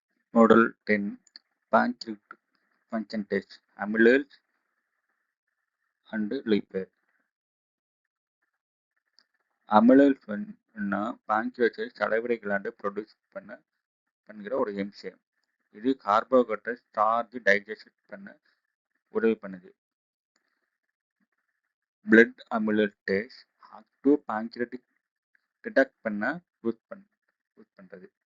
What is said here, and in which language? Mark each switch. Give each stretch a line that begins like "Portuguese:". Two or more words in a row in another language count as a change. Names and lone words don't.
English: Model 10 Pancreatic function test amylase and lipase. amylase pancreas salivary gland produce
Tamil: பண்ணுகிற ஒரு என்சைம். இது
English: carbohydrate starch digest
Tamil: பண்ண உதவி பண்ணுது.
English: blood amylase test active pancreatic detect
Tamil: பண்ண யூஸ் பண்றது.